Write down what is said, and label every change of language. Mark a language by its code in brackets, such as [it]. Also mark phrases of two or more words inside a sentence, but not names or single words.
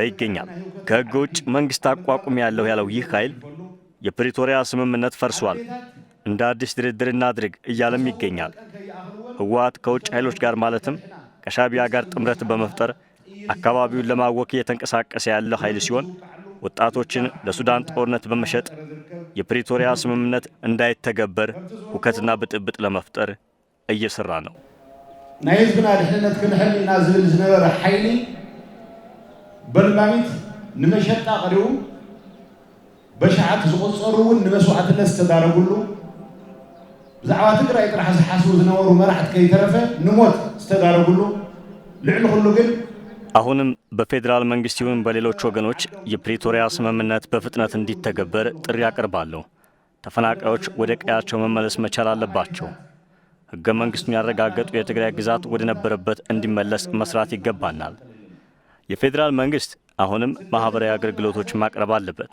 [am] ይገኛል። ከሕግ ውጭ መንግስት አቋቁም ያለው ይህ ኃይል የፕሪቶሪያ ስምምነት ፈርሷል፣ እንደ አዲስ ድርድር እናድርግ እያለም ይገኛል። ህወሓት ከውጭ ኃይሎች ጋር ማለትም ከሻዕቢያ ጋር ጥምረት በመፍጠር አካባቢውን ለማወክ እየተንቀሳቀሰ ያለው ኃይል ሲሆን ወጣቶችን ለሱዳን ጦርነት በመሸጥ የፕሪቶሪያ ስምምነት እንዳይተገበር ሁከትና ብጥብጥ ለመፍጠር እየሰራ ነው። [ti] ናይ ህዝብና ድሕንነት ክንሕልና ዝብል ዝነበረ ኃይሊ በልማሚት ንመሸጣ ቀሪቡ በሸዓት ዝቆፀሩውን ንመስዋዕትነት ዝተዳረጉሉ ብዛዕባ ትግራይ ጥራሕ ዝሓስቡ ዝነበሩ መራሕቲ ከይተረፈ ንሞት ዝተዳረጉሉ ልዕሊ ኩሉ ግን [am] አሁንም በፌዴራል መንግስት ይሁን በሌሎች ወገኖች የፕሪቶሪያ ስምምነት በፍጥነት እንዲተገበር ጥሪ አቀርባለሁ። ተፈናቃዮች ወደ ቀያቸው መመለስ መቻል አለባቸው። ሕገ መንግስቱን ያረጋገጡ የትግራይ ግዛት ወደ ነበረበት እንዲመለስ መስራት ይገባናል። የፌዴራል መንግስት አሁንም ማህበራዊ አገልግሎቶች ማቅረብ አለበት።